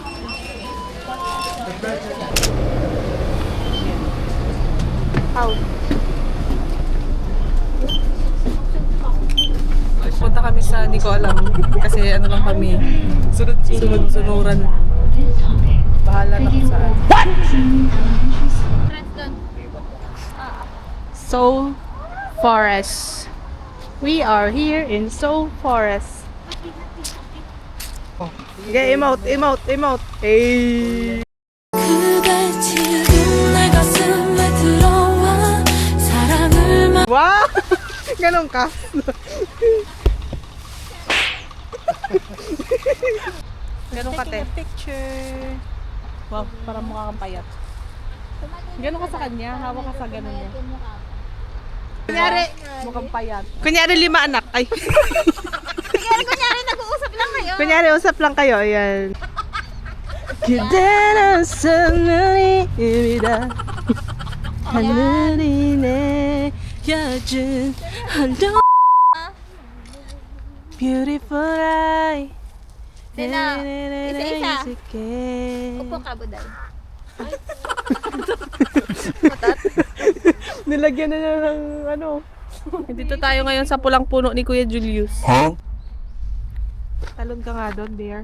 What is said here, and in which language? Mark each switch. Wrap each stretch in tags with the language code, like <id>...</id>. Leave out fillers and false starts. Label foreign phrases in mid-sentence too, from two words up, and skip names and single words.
<tl>Out. Punta kami sa, hindi ko alam. Kasi ano lang kami. Sunod-sunuran. Bahala na kung saan. Seoul Forest.</tl> <en>We are here in Seoul Forest. Okay, emote, emote, emote. Hey. Wow!</en> <tl>Ganon ka. Ganun ka, te. Picture. Wow, parang mukha kang payat. Ganun ka sa kanya, hawak ka sa ganun niya. Kunyari, Mukhang payat. kunyari 5 anak. Ay, Kunyari, nag-uusap lang kayo. kunyari usap lang kayo. Ayan.</tl> <ko>그대는 선물입니다. 하늘이 내려준 한동</ko> <en>Beautiful eye.</en> <tl>Sina? Isa-isa. Upo ka, Buday. Nilagyan na niya ng ano. Dito tayo ngayon sa pulang puno ni Kuya Julius. Talon ka nga doon, dear.</tl>